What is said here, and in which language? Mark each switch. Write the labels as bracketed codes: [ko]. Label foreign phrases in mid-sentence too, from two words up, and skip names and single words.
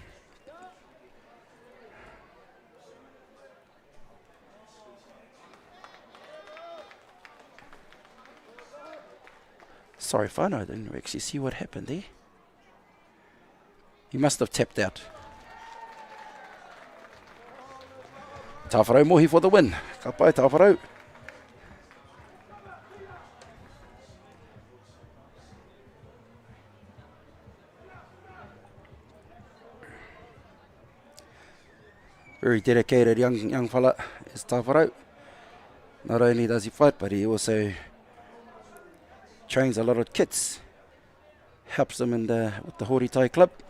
[en] Sorry, whānau, I didn't actually see what happened there. He must have tapped out. Tawharau mohi for the win. [mi] Ka pai Tawharau. [en] Very dedicated young fella is Tawharau. Not only does he fight, but he also trains a lot of kids, helps them with the Hori Tai Club.